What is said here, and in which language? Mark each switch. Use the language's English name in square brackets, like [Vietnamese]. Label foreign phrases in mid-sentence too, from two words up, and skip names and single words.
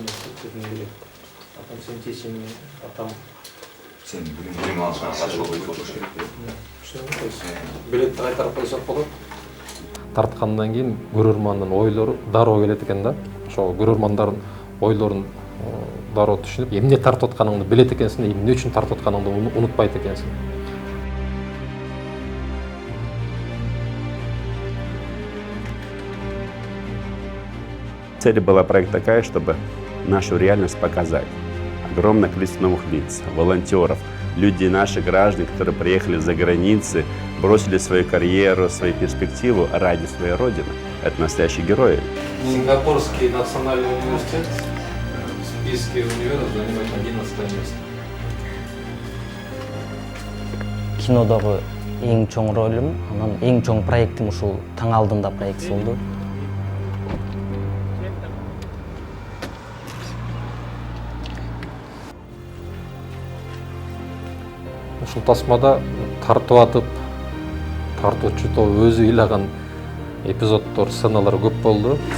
[Kyrgyz] Сен билим алышкан катышып болуш керек. Билетти кайтарып койсок болот. Тарткандан кийин көрөрмандын ойлору дароо келет экен да. Ошол көрөрмандардын ойлорун дароо түшүнүп, эмне тартып атканыңды билет экенсиң, эмне үчүн тартып атканыңды унутпайт экенсиң. [Russian] Цель была проекта такая, чтобы нашу реальность показать. Огромное количество новых лиц, волонтеров, людей, наших граждан, которые приехали за границы, бросили свою карьеру, свою перспективу ради своей родины. Это настоящие герои. Сингапурский национальный университет в списке универов занимает 11 место. [Kyrgyz] Кинодогу эң чоң ролум, анан эң чоң проектим ушул таң алдында проекти болду. Ушул тасмада тартып атып, тартуучу топ өзү ыйлаган эпизоддор, сценалар көп болду.